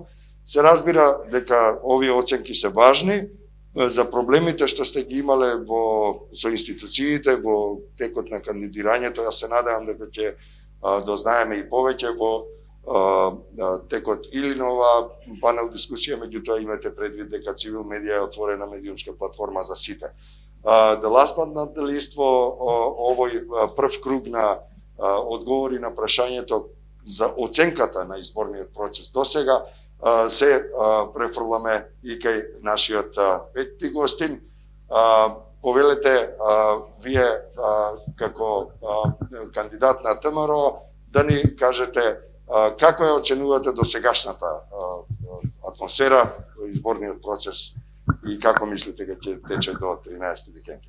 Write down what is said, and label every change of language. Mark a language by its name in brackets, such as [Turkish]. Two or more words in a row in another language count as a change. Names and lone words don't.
[Macedonian] Се разбира дека овие оценки се важни за проблемите што сте ги имале со институциите во текот на кандидирањето. Јас се надевам дека ќе дознаеме и повеќе во текот или на оваа панел дискусија, меѓутоа имате предвид дека Цивил медија е отворена медиумска платформа за сите. [English] The last but not the least, [Macedonian] во овој прв круг на одговори на прашањето за оценката на изборниот процес до сега, се префрламе и кај нашиот пети гостин. Повелете вие како кандидат на ТМРО да ни кажете како ја оценувате до сегашната атмосфера во изборниот процес и како мислите дека ќе тече до 13 декември?